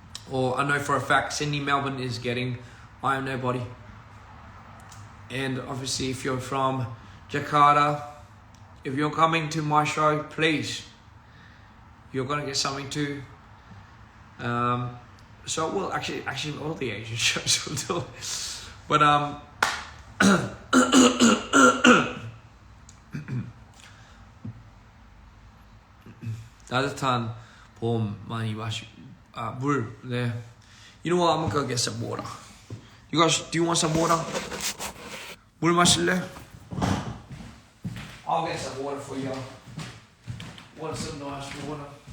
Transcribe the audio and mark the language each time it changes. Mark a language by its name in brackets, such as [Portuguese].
[English] Or I know for a fact Sydney, Melbourne is getting I Am Nobody. And obviously if you're from Jakarta, if you're coming to my show, please, you're gonna get something too. So well, actually all the Asian shows will do. But 따뜻한 봄 많이 물 there. You know what? I'm gonna go get some water. You guys, do you want some water? [Korean] 물 마실래? [English] I'll get some water for y'all. Want some nice water?